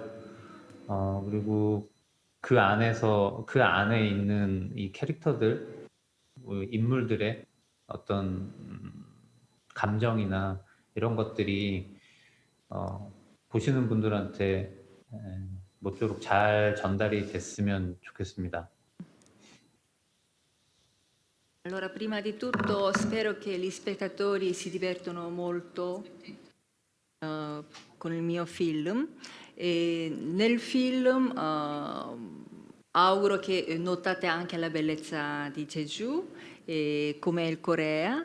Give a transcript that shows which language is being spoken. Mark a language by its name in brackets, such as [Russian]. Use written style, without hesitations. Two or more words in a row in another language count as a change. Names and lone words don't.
[Korean] 그리고 그 안에 있는 이 캐릭터들, 인물들의 어떤 감정이나 이런 것들이 보시는 분들한테 모쪼록 잘 전달이 됐으면 좋겠습니다. [Italian] Allora, prima di tutto spero che gli spettatori si divertono molto con il mio film. E nel film auguro che notate anche la bellezza di Jeju, come il Corea.